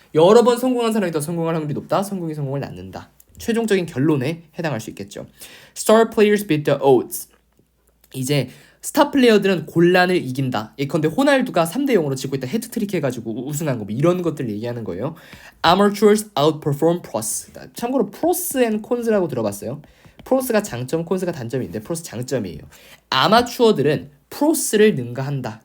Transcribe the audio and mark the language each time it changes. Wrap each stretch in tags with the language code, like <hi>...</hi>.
<ko>여러 번 성공한 사람이 더 성공할 확률이 높다. 성공이 성공을 낳는다. 최종적인 결론에 해당할 수 있겠죠.</ko> <en>Star players beat the odds.</en> <ko>이제 스타 플레이어들은 곤란을 이긴다. 예컨대 호날두가 3대 0으로 지고 있다 헤트트릭 해가지고 우승한 거, 뭐 이런 것들 얘기하는 거예요.</ko> <en>Amateurs outperform pros.</en> <ko>참고로</ko> <en>pros and cons라고 들어봤어요.</en> <ko>프로스가 장점, 콘스가 단점인데 프로스 장점이에요. 아마추어들은 프로스를 능가한다.</ko>